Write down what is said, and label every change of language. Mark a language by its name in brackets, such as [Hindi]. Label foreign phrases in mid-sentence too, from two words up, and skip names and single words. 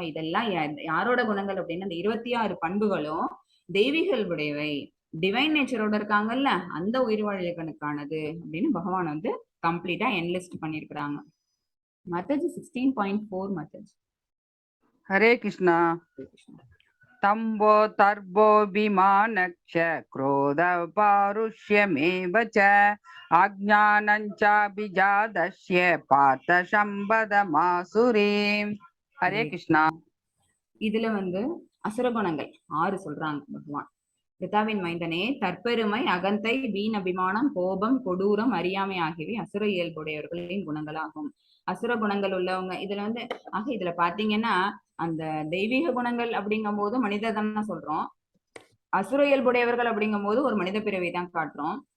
[Tamil] இதெல்லாம் யாரோட குணங்கள் அப்படின்னா இந்த 26 பண்புகளும் தெய்வீக இயல்புடையவை, [English] divine natureoda [Tamil] இருக்காங்கல்ல, அந்த உயிர்வாழிகளுக்கானது அப்படின்னு பகவான் வந்து [English] completea enlist [Tamil] பண்ணிருக்கிறாங்க. மத்தஜி 16.4 மத்தஜி. [Sanskrit] हरे कृष्ण। दम्भो दर्पोभिमानश्च क्रोध पारुष्यमेव च अज्ञानञ्चाभिजातस्य पार्थ शम्बदमासुरीम्. हरे कृष्ण. [Tamil] இதுல வந்து அசுரகுணங்கள் 6 சொல்றாங்க பகவான். பிதாவின் மைந்தனே, தற்பெருமை, அகந்தை, வீண் அபிமானம், கோபம், கொடூரம், அறியாமை ஆகியவை அசுர இயல்புடையவர்களின் குணங்களாகும். அசுர குணங்கள் உள்ளவங்க இதுல வந்து இதுல பாத்தீங்கன்னா அந்த தெய்வீக குணங்கள் அப்படிங்கும் போது மனித தானே சொல்றோம், அசுர இயல்புடையவர்கள் அப்படிங்கும் போது ஒரு மனித பிறவை தான் காட்டுறோம்.